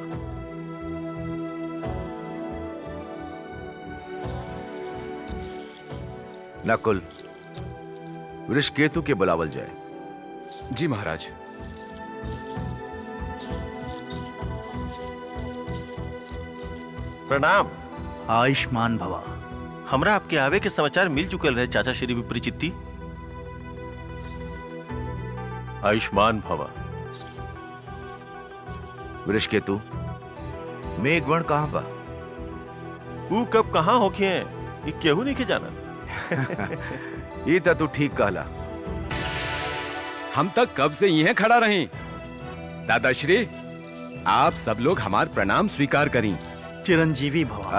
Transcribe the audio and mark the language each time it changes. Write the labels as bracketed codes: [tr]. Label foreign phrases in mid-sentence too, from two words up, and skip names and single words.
[bho] नकुल, वृषकेतु के बुलावल जाए। जी महाराज। प्रणाम। आयुष्मान भवा। हमरा आपके आवे के समाचार मिल चुकल रहे चाचा श्री विपरीचित्ती। आयुष्मान भवा। वृषकेतु, मेघवर्ण कहां बा? वो कब कहां होखे हैं ये केहू नहीं के जाना। ये तो तू ठीक कहला। हम तक कब से यहीं खड़ा रहे। दादाश्री, आप सब लोग हमार प्रणाम स्वीकार करी। चिरंजीवी भवा।